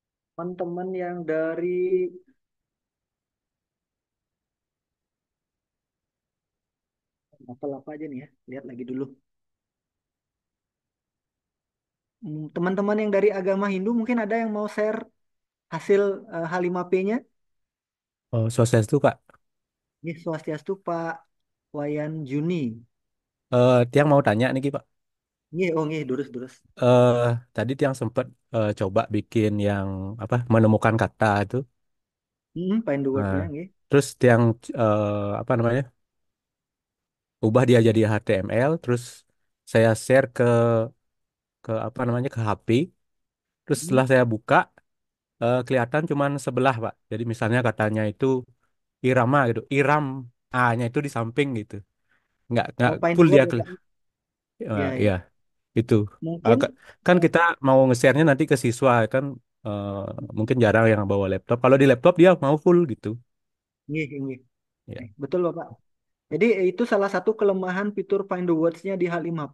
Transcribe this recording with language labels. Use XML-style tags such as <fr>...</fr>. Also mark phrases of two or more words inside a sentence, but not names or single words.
<id>Teman-teman yang dari apa aja nih ya, lihat lagi dulu. Teman-teman yang dari agama Hindu mungkin ada yang mau share hasil H5P-nya. Oh, Swastiastu, Kak. Nih, Swastiastu Pak Wayan Juni. Tiang mau tanya nih, Ki, Pak. Nih, oh nih, durus-durus. eh Tadi Tiang sempat coba bikin yang apa menemukan kata itu.</id> <en>Find the</en> <id>Nah, word-nya nih. terus Tiang apa namanya ubah dia jadi HTML. Terus saya share ke apa namanya ke HP. Terus Hmm. setelah saya buka kelihatan cuman sebelah, Pak. Jadi misalnya katanya itu irama gitu, iram A-nya itu di samping gitu. Nggak</id> <en>Oh, find the full word</en> <id>dia ya, Pak. Ya, iya ya. itu. Mungkin Kan kita mau nge-share-nya nanti ke siswa kan, eh, mungkin jarang yang bawa laptop. Kalau di laptop dia mau full gitu. nih. Ya. Betul, Bapak. Jadi itu salah satu kelemahan fitur Find the Words-nya di H5P.</id>